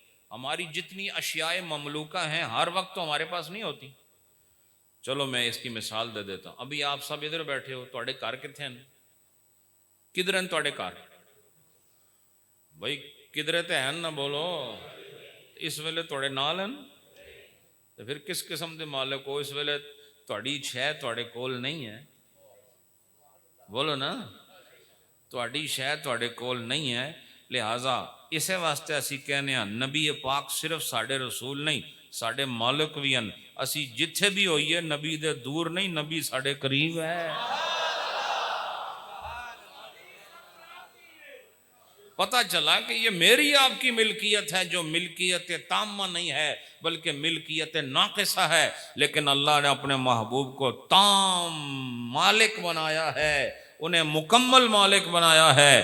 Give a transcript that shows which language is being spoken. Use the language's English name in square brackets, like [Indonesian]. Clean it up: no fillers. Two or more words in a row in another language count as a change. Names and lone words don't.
[Urdu] ہماری جتنی اشیاء مملوکہ ہیں ہر وقت تو ہمارے پاس نہیں ہوتی۔ چلو میں اس کی مثال دے دیتا ہوں۔ ابھی آپ سب ادھر بیٹھے ہو، [Punjabi] تواڈے گھر کتنے ہیں؟ کدھر ہیں تواڈے گھر؟ بھائی کدھر تے ہیں نہ بولو، اس ویلے تواڈے نال ہیں تو پھر کس قسم دے مالک ہو؟ اس ویلے تواڈی شے تواڈے کول نہیں ہے، بولو نا، تواڈی شے تواڈے کول نہیں ہے، لہٰذا اسے واسطے اسی کہنے ہیں نبی پاک صرف ساڈے رسول نہیں، ساڈے مالک بھی ہیں۔ اسی جتھے بھی ہوئیے نبی دے دور نہیں، نبی ساڈے قریب ہے۔ [Urdu] پتہ چلا کہ یہ میری آپ کی ملکیت ہے، جو ملکیت تامہ نہیں ہے بلکہ ملکیت ناقصہ ہے، لیکن اللہ نے اپنے محبوب کو تام مالک بنایا ہے، انہیں مکمل مالک بنایا ہے۔